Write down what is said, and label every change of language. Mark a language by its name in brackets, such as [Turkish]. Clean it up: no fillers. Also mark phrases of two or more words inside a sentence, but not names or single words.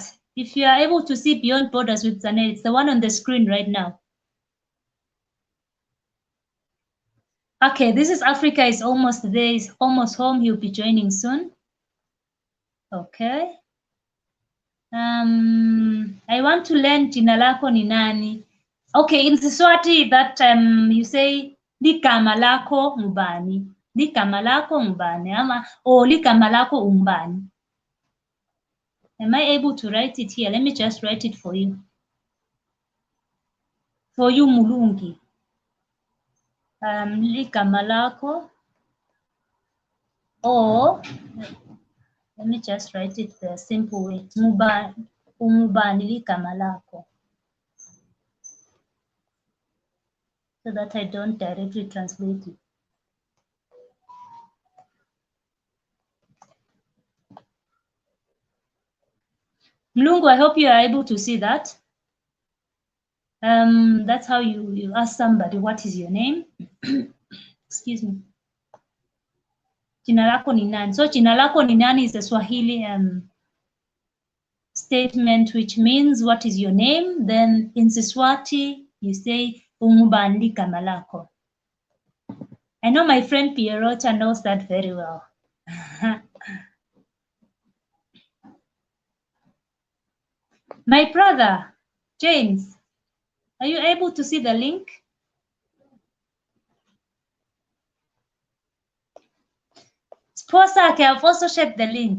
[English] If you are able to see Beyond Borders with Zanel, it's the one on the screen right now. Okay, this is Africa is almost there, is almost home. He'll be joining soon. Okay. I want to learn [Swahili] jina lako ni nani. [English] Okay, in Swati that you say [Swati] ligama lako ngubani. Ligama lako ngubani ama ligama lako umbani. [English] Am I able to write it here? Let me just write it for you. For you, Mulungi. [Swati] Ligama lako. [English] Or, let me just write it the simple way. [Swati] Umubani ligama lako. [English] So that I don't directly translate it. Mlungu, I hope you are able to see that. That's how you ask somebody, what is your name? Excuse me. [Swahili] Jina lako ni nani? [English] So [Swahili] jina lako ni nani [English] is a Swahili statement which means what is your name? Then in Siswati you say [Swati] umubandi ligama lako. [English] I know my friend Pierrota knows that very well. My brother, James, are you able to see the link? Sposake, I've also shared the link.